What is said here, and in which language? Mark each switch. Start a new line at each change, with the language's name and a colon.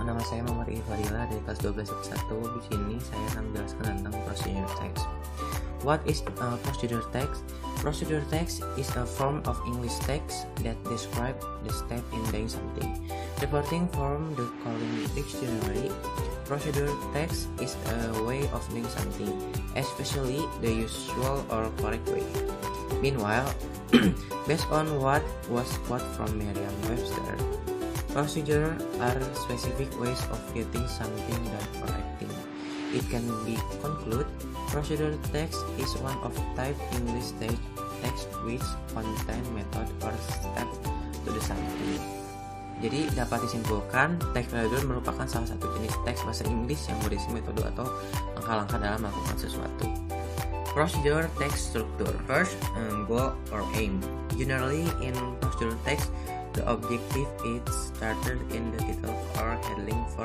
Indonesian: Nama saya Muhammad Ifadila dari kelas 12 Di sini saya akan menjelaskan tentang procedure text.
English: What is procedure text? Procedure text is a form of English text that describes the step in doing something. Departing from the calling dictionary, procedure text is a way of doing something, especially the usual or correct way. Meanwhile, based on what was quote from Merriam-Webster, procedure are specific ways of getting something done or acting. It can be concluded, procedure text is one of type English text which contain method or step to do something.
Indonesian: Jadi dapat disimpulkan, teks prosedur merupakan salah satu jenis teks bahasa Inggris yang berisi metode atau langkah-langkah dalam melakukan sesuatu.
English: Procedure text structure. First, goal or aim. Generally in procedure text, the objective is started in the title or heading.